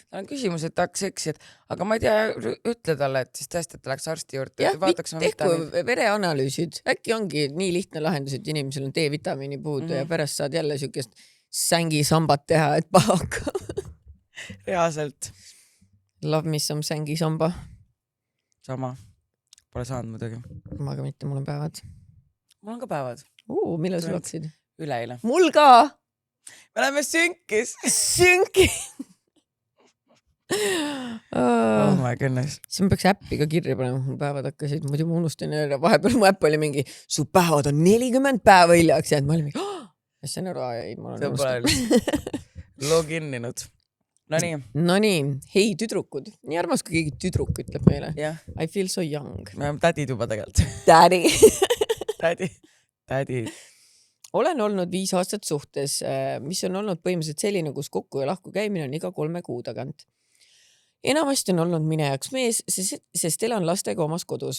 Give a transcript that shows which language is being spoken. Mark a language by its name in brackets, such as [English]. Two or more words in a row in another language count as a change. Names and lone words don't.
[Estonian] Tal on küsimused, tahaks seksi, aga ma ei tea, ütle talle, et siis tõesti, et ta läheks arsti juurde. Jah, tehku vereanalüüsid. Äkki ongi nii lihtne lahendus, et inimesel on D-vitamiini puudu ja pärast saad jälle siukest sängisambat teha, et pahaka. Reaalselt. [English] Love me some sängisamba. [Estonian] Sama. Pole saanud muidugi. Ma ka mitte, mul on päevad. Mul on ka päevad. Millal sul hakkasid? Üleile. Mul ka! Me oleme sünkis. Sünkis! [English] Oh my goodness. [Estonian] See ma peaks äppi ka kirja panema, mu päevad hakkasid, muidu ma unustan ja vahepeal mu äpp oli mingi, su päevad on 40 päeva hiljaks jäänud, ma olin mingi, see on ära, ei, ma olen unustanud. Loginninud. Nonii, hei tüdrukud, nii armas, kui keegi tüdruk ütleb meile. [English] I feel so young. [Estonian] Me oleme tädid juba tegelikult. Daddy. Tädi. Olen olnud 5 aastat suhtes, mis on olnud põhimõtteliselt selline, kus kokku ja lahku käimine on iga 3 kuu tagant. Enamasti on olnud minejaks mees, sest elan lastega omas kodus.